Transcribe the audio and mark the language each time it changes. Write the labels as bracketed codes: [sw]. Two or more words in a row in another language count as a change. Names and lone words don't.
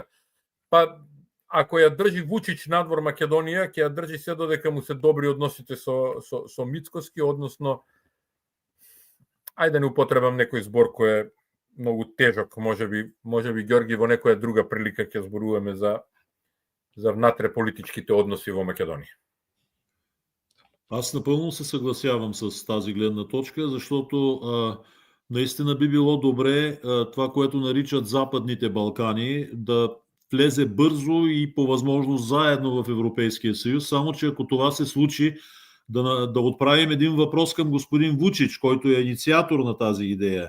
[mk] Па, ако ја држи Вучич надвор Македонија, ќе ја држи се додека му се добри односите со Мицкоски, односно, ајде да не употребам некој збор кој е многу тежок, можеби Ѓорги во некоја друга прилика ќе зборуваме за внатре политичките односи во Македонија. [bg] Аз напълно се съгласявам с тази гледна точка, защото наистина би било добре това, което наричат Западните Балкани, да влезе бързо и по възможност заедно в Европейския съюз, само че ако това се случи, да отправим един въпрос към господин Вучич, който е инициатор на тази идея.